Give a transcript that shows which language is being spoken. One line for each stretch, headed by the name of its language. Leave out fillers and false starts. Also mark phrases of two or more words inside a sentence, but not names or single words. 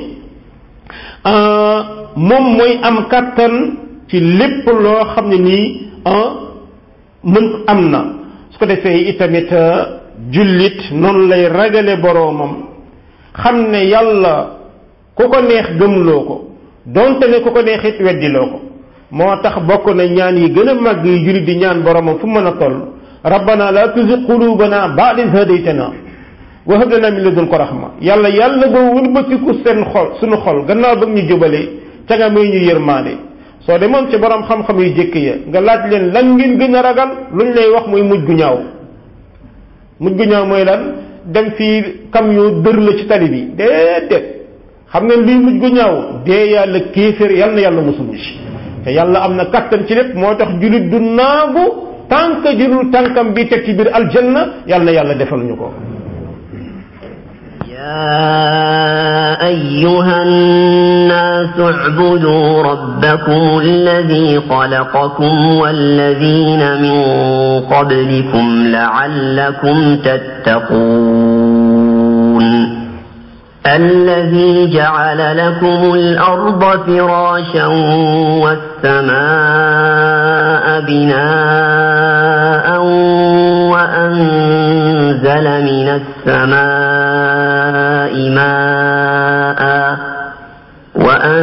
Wolof: moom mooy am kattan ci lépp loo xam ne nii mën am na su ko defee itamit jullit noonu lay ragale boroomam xam ne yàlla ku ko neex gëmloo ko donte ne ku ko neex it weddiloo ko moo tax bokk na ñaan yi gën a màgg yi jullit di ñaan boroomam fu mën a toll
Arabic: ربنا لا تزغ قلوبنا بعد إذ هديتنا وهب لنا من لدنك رحمة
Wolof: yàlla boo wëlbatiku seen xol suñu xol gannaaw ba ñu jubale ca nga may ñu yërmaande soo demoon ci borom xam-xam yu jëkk ya nga laaj leen lan ngeen gën a ragal luñ lay wax mooy mujj gu ñaaw mooy lan dem fii camion dër la ci tali bi déedéet xam nga lii mujj gu ñaaw dee yàlla kéeféer yàlla na yàlla musul ci te yàlla am na kattan ci lépp moo tax jullit du naagu tànk jëlul tànkam bi teg ci biir aljanna yàlla na yàlla defal ñu ko
Arabic: يا أيها الناس اعبدوا ربكم الذي خلقكم والذين من قبلكم لعلكم تتقون الذي جعل لكم الأرض فراشا والسماء بناء وأنزل من السماء